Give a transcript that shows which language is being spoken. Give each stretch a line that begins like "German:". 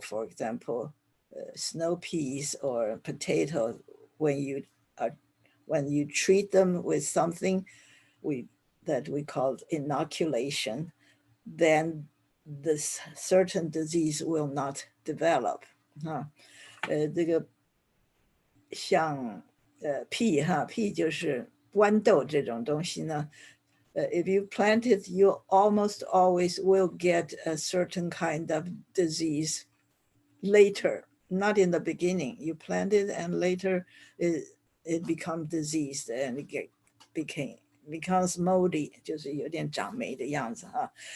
English: For example, snow peas or potatoes, when you treat them with something that we call inoculation, then this certain disease will not develop.
Chinese: 这个像屁就是豌豆这种东西呢。
English: If you plant it, you almost always will get a certain kind of disease later, not in the beginning. You plant it and later it becomes diseased and it becomes moldy,
Chinese: 就是有点长霉的样子哈。